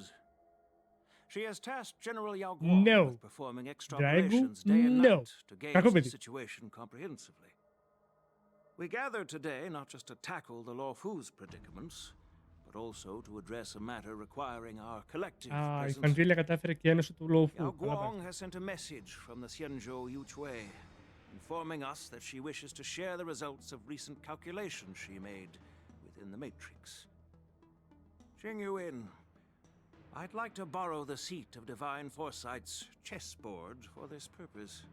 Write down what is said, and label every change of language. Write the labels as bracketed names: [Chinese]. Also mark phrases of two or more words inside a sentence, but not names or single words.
[English] She has tasked General Yao Guang No. with performing extra Dragu, operations day and no. night to gauge [Greek] Κακό [English] the [Greek] παιδί. [English] situation comprehensively. We gathered today not just to tackle the Law Fu's predicaments, but also to address a matter requiring our collective [Greek] Α, η [English] presence. [Greek] Φαντήλια κατάφερε και ένωσε του Λόφου. [English] Yao [Greek] Καλά πάει. [English] Guang has sent a message from the Xianzhou Yuchui, informing us that she wishes to share the results of recent calculations she made within the Matrix. Jing-Yuin, I'd like to borrow the seat of Divine Foresight's chessboard for this purpose.